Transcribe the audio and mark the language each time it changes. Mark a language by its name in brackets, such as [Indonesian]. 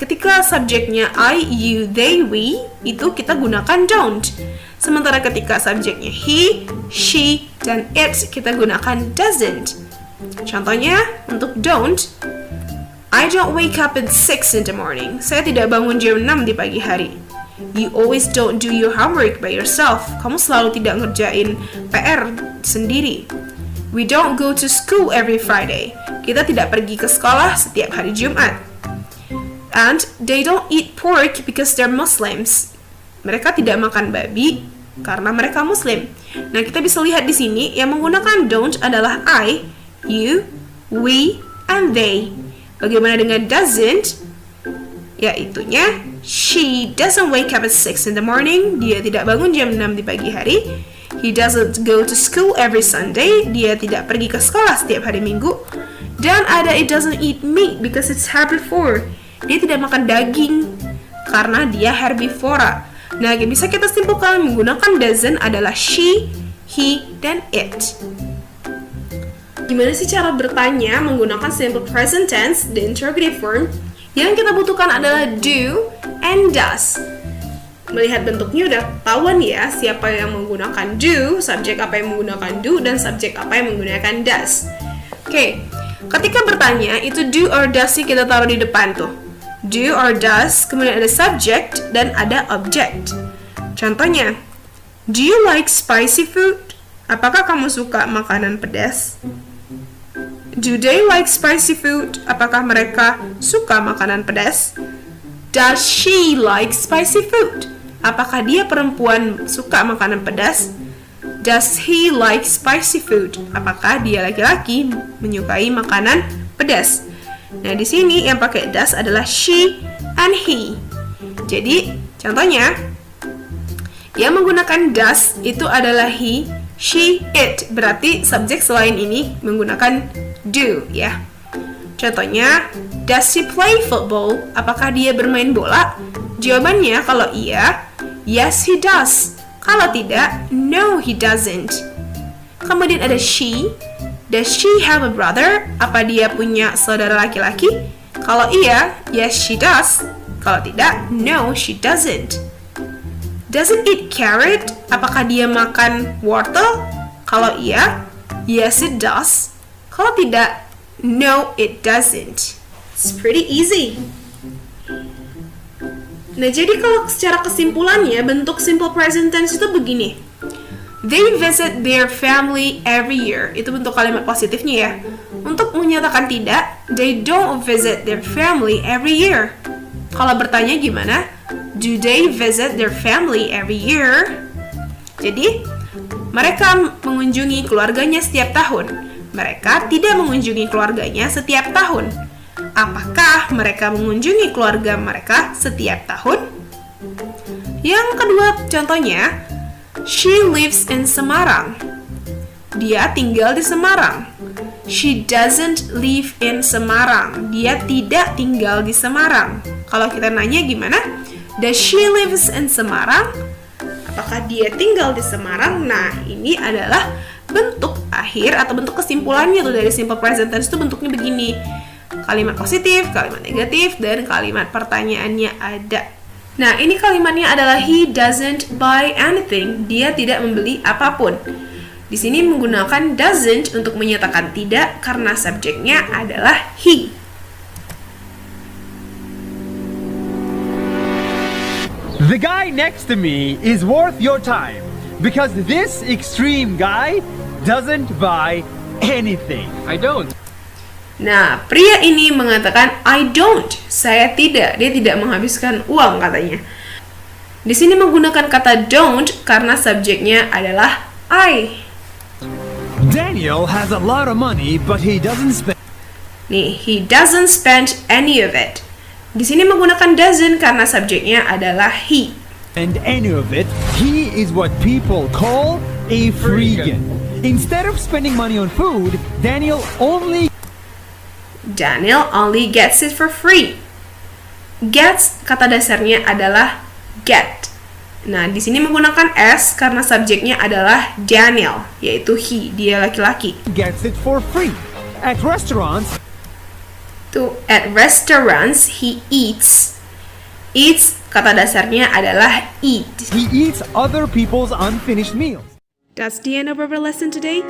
[Indonesian] Ketika subjeknya I, you, they, we, itu kita gunakan don't. Sementara ketika subjeknya he, she, dan it, kita gunakan doesn't. Contohnya untuk [English] don't, I don't wake up at 6 in the morning. [Indonesian] Saya tidak bangun jam 6 di pagi hari. [English] You always don't do your homework by yourself. [Indonesian] Kamu selalu tidak ngerjain PR sendiri. [English] We don't go to school every Friday. [Indonesian] Kita tidak pergi ke sekolah setiap hari Jumat. [English] And they don't eat pork because they're Muslims. [Indonesian] Mereka tidak makan babi karena mereka Muslim. Nah, kita bisa lihat di sini yang menggunakan don't adalah I, you, we, and they. Bagaimana dengan doesn't? [English] Yaitunya, she doesn't wake up at 6 in the morning. [Indonesian] Dia tidak bangun jam 6 di pagi hari. [English] He doesn't go to school every Sunday. [Indonesian] Dia tidak pergi ke sekolah setiap hari Minggu. Dan ada [English] it doesn't eat meat because it's herbivore. [Indonesian] Dia tidak makan daging karena dia herbivora. Nah, yang bisa kita simpulkan menggunakan doesn't adalah she, he, dan it. Gimana sih cara bertanya menggunakan simple present tense, the interrogative form? Yang kita butuhkan adalah do and does. Melihat bentuknya udah tahuan ya siapa yang menggunakan do, subjek apa yang menggunakan do, dan subjek apa yang menggunakan does. Oke, ketika bertanya itu do or does sih kita taruh di depan tuh. Do or does, kemudian ada subject dan ada object. Contohnya, [English] do you like spicy food? [Indonesian] Apakah kamu suka makanan pedas? [English] Do they like spicy food? [Indonesian] Apakah mereka suka makanan pedas? [English] Does she like spicy food? [Indonesian] Apakah dia perempuan suka makanan pedas? [English] Does he like spicy food? [Indonesian] Apakah dia laki-laki menyukai makanan pedas? Nah, di sini yang pakai does adalah she and he. Jadi, contohnya yang menggunakan does itu adalah he, she, it. Berarti subjek selain ini menggunakan do ya. Contohnya, [English] does he play football? [Indonesian] Apakah dia bermain bola? Jawabannya kalau iya, [English] yes he does. [Indonesian] Kalau tidak, [English] no he doesn't. [Indonesian] Kemudian ada [English] she. Does she have a brother? [Indonesian] Apa dia punya saudara laki-laki? Kalau iya, [English] yes she does. [Indonesian] Kalau tidak, [English] no she doesn't. Does it eat carrot? [Indonesian] Apakah dia makan wortel? Kalau iya, [English] yes it does. [Indonesian] Kalau tidak, [English] no it doesn't. It's pretty easy. [Indonesian] Nah, jadi kalau secara kesimpulannya bentuk simple present tense itu begini. [English] They visit their family every year. [Indonesian] Itu bentuk kalimat positifnya ya. Untuk menyatakan tidak, [English] they don't visit their family every year. [Indonesian] Kalau bertanya gimana? [English] Do they visit their family every year? [Indonesian] Jadi, mereka mengunjungi keluarganya setiap tahun. Mereka tidak mengunjungi keluarganya setiap tahun. Apakah mereka mengunjungi keluarga mereka setiap tahun? Yang kedua contohnya, [English] she lives in Semarang. [Indonesian] Dia tinggal di Semarang. [English] She doesn't live in Semarang. [Indonesian] Dia tidak tinggal di Semarang. Kalau kita nanya gimana? [English] Does she lives in Semarang? [Indonesian] Apakah dia tinggal di Semarang? Nah, ini adalah bentuk akhir atau bentuk kesimpulannya tuh dari simple present tense itu bentuknya begini. Kalimat positif, kalimat negatif, dan kalimat pertanyaannya ada. Nah, ini kalimatnya adalah [English] he doesn't buy anything. [Indonesian] Dia tidak membeli apapun. Di sini menggunakan doesn't untuk menyatakan tidak karena subjeknya adalah he. [English] The guy next to me is worth your time because this extreme guy doesn't buy anything. I don't. [Indonesian] Nah, pria ini mengatakan [English] I don't, [Indonesian] saya tidak. Dia tidak menghabiskan uang katanya. Di sini menggunakan kata don't karena subjeknya adalah I. [English] Daniel has a lot of money but he doesn't spend. [Indonesian] Nih, [English] he doesn't spend any of it. [Indonesian] Di sini menggunakan doesn't karena subjeknya adalah he. [English] And any of it, he is what people call a freegan. Instead of spending money on food, Daniel only gets it for free. [Indonesian] Gets kata dasarnya adalah get. Nah, di sini menggunakan s karena subjeknya adalah Daniel, yaitu he, dia laki-laki. [English] Gets it for free. At restaurants, At restaurants, he eats. [Indonesian] Eats kata dasarnya adalah eat. [English] he eats other people's unfinished meals. That's the end of our lesson today.